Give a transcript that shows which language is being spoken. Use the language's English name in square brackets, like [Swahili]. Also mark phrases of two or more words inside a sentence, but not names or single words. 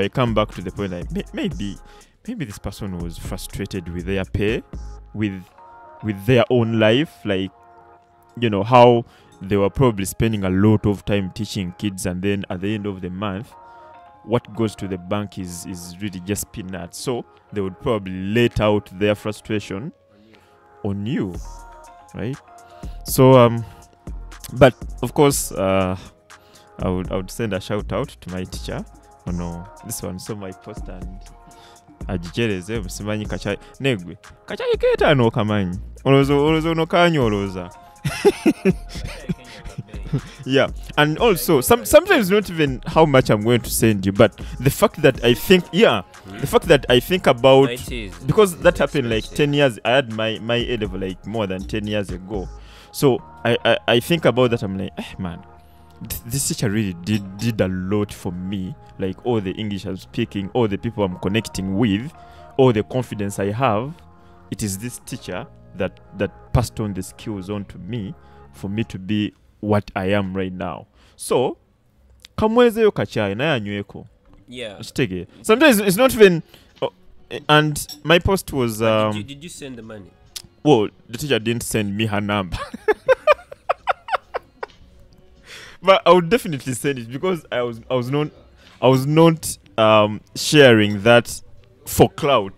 [English] I come back to the point like maybe this person was frustrated with their pay, with their own life, like, you know, how they were probably spending a lot of time teaching kids, and then at the end of the month, what goes to the bank is really just peanuts. So they would probably let out their frustration on you, right? So but of course, I would send a shout out to my teacher. Oh no, this one saw my post and [Nyankole] ajichereze musimanyi kachai negwe kachai keta no kamanyi olozo no kanyoloza. [English] Yeah, and also sometimes not even how much I'm going to send you, but the fact that I think about, because that happened like 10 years. I had my A level like more than 10 years ago, so I think about that. I'm like, man, this teacher really did a lot for me. Like all the English I'm speaking, all the people I'm connecting with, all the confidence I have, it is this teacher that passed on the skills on to me for me to be what I am right now. [Nyankole] So kamwezeyo kachai na yanyweko. [English] Yeah. Sometimes it's not even and my post was did you send the money? Well, the teacher didn't send me her number. But I would definitely send it, because I was not sharing that for clout.